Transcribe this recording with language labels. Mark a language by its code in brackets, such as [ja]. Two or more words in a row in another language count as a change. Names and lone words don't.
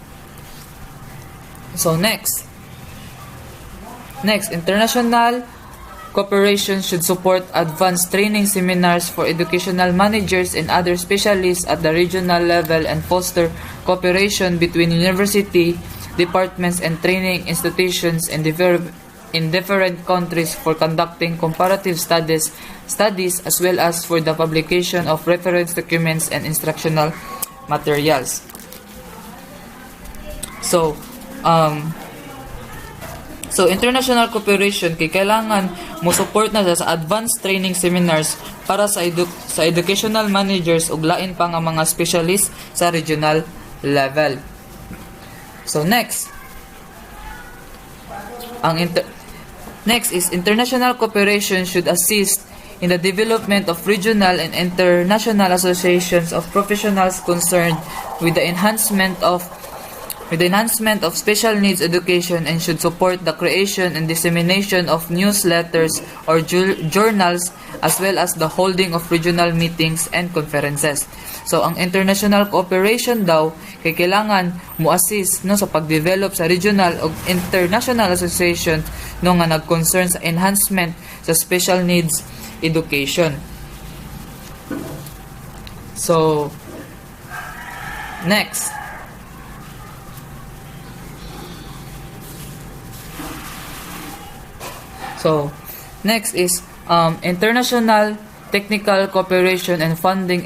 [en] So next, international cooperation should support advanced training seminars for educational managers and other specialists at the regional level and foster cooperation between university, departments and training institutions in different countries for conducting comparative studies as well as for the publication of reference documents and instructional materials. [ceb] So [en] international cooperation [ceb] kay kailangan mo support na sa [en] advanced training seminars [ceb] para sa [en] educational managers [ceb] ug lain pa nga mga specialist sa [en] regional level. So next is international cooperation should assist in the development of regional and international associations of professionals concerned with the enhancement of special needs education and should support the creation and dissemination of newsletters or journals as well as the holding of regional meetings and conferences. [ceb] So ang [en] international cooperation [ceb] daw kay kailangan mo assist no sa pagdevelop sa regional o [en] international associations [ceb] no nga nag-concern sa enhancement sa [en] special needs education. So next is international technical cooperation and funding